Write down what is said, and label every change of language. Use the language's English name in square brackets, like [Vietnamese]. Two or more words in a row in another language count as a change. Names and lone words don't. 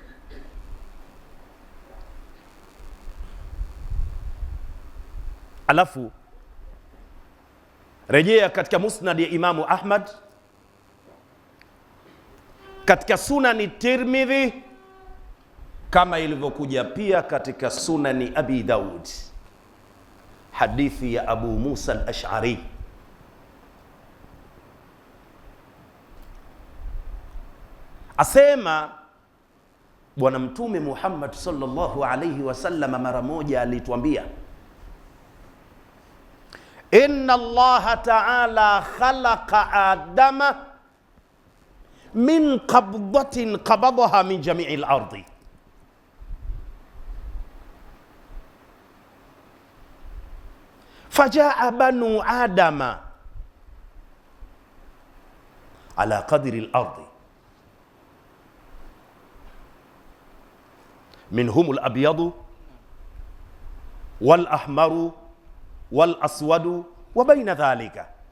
[Swahili] Alafu rejea katika Musnad ya Imamu Ahmad, katika Sunani Tirmidhi, kama ilivyokuja pia katika Sunani Abi Daud, hadithi ya Abu Musa al-Ash'ari. Asema Bwana Mtume Muhammad [Arabic] صلى الله عليه وسلم [Swahili] mara moja alituambia, [Arabic] إن الله تعالى خلق آدم من قبضة قبضها من جميع الأرض, فجاء بنو آدم على قدر الأرض منهم الأبيض والأحمر والأسود وبين ذلك,